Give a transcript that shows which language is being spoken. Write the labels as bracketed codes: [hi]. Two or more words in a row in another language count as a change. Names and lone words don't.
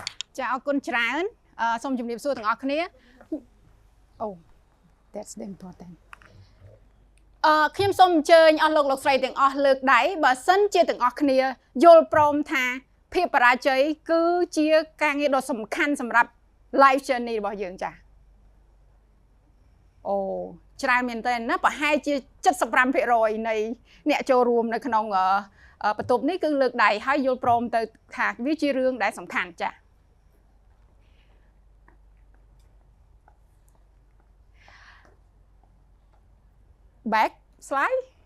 [km] ចាអរគុណច្រើនសូមជម្រាបសួរទាំងអស់គ្នា [en] Oh that's the important [km] ខ្ញុំសូមអញ្ជើញអស់លោកស្រីទាំងអស់លើកដៃបើសិនជាទាំងអស់គ្នាយល់ព្រមថាភាពបរាជ័យគឺជាការងារដ៏សំខាន់សម្រាប់ [en] life journey [km] របស់យើងចា អូច្រើនមែនតើណាប្រហែលជា 75% នៃអ្នកចូលរួមនៅក្នុងបន្ទប់នេះគឺលើកដៃហើយយល់ព្រមទៅថាវាជារឿងដែលសំខាន់ចា [en] back slide